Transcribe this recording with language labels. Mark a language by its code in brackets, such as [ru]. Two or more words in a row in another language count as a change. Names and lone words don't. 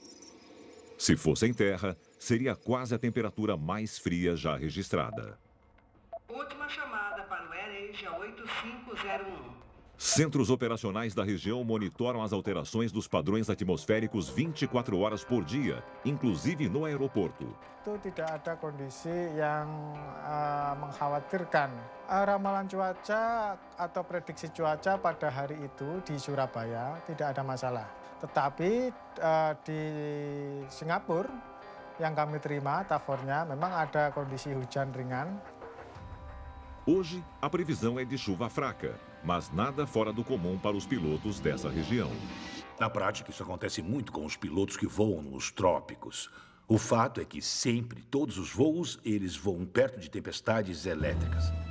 [pt] Se fosse em terra, seria quase a temperatura mais fria já registrada. Última chamada para o AirAsia 8501. Centros operacionais da região monitoram as alterações dos padrões atmosféricos 24 horas por dia, inclusive no aeroporto. [id] Itu tidak ada kondisi yang mengkhawatirkan. Ramalan cuaca atau prediksi cuaca pada hari itu di Surabaya tidak ada masalah. Tetapi di Singapura yang kami terima, tavornya, memang ada kondisi hujan ringan. [pt] Hoje, a previsão é de chuva fraca, mas nada fora do comum para os pilotos dessa região. Na prática, isso acontece muito com os pilotos que voam nos trópicos. O fato é que sempre, todos os voos, eles voam perto de tempestades elétricas.